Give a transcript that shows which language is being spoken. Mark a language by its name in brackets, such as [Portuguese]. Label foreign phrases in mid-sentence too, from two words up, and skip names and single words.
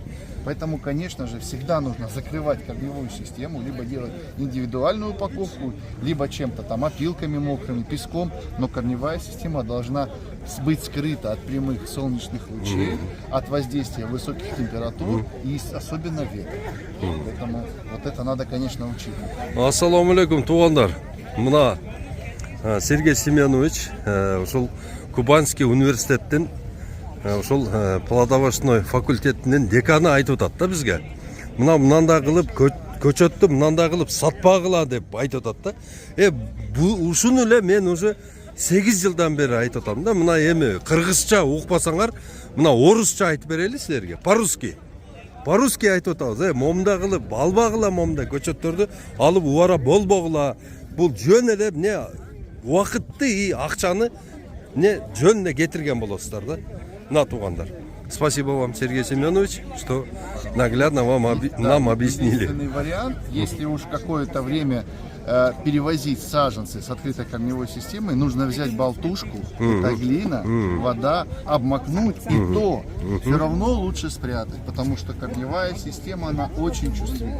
[Russian] Поэтому, конечно же, всегда нужно закрывать корневую систему, либо делать индивидуальную упаковку, либо чем-то там опилками мокрыми, песком. Но корневая система должна быть скрыта от прямых солнечных лучей, от воздействия высоких температур и особенно ветра. Поэтому вот это надо, конечно, учить. [Kyrgyz] Ассаламу алейкум, туғандар. Мына Сергей Семенович, ушул Кубанский университеттен, ушул плодовочной факультетинен деканы айтып атат да бизге. Мынандай кылып көчөттү мынандай кылып сатпагыла деп айтып атат да. Ушуну эле мен уже 8 жылдан бери айтып атам да. Мына эми кыргызча укпасаңар, мына орусча айтып берели силерге. По-русски айтып атабыз. Момда кылып, албагыла момда көчөттөрдү алып убара болбогула. Бул жөн эле эмне убакытты акчаны не жөнүнө кетирген болосуздар да. Мына туугандар. [Russian] Спасибо вам, Сергей Семенович, что наглядно нам объяснили. Единственный вариант, если уж какое-то время перевозить саженцы с открытой корневой системой, нужно взять болтушку, это глина, вода, обмакнуть, и то все равно лучше спрятать, потому что корневая система, она очень чувствительна.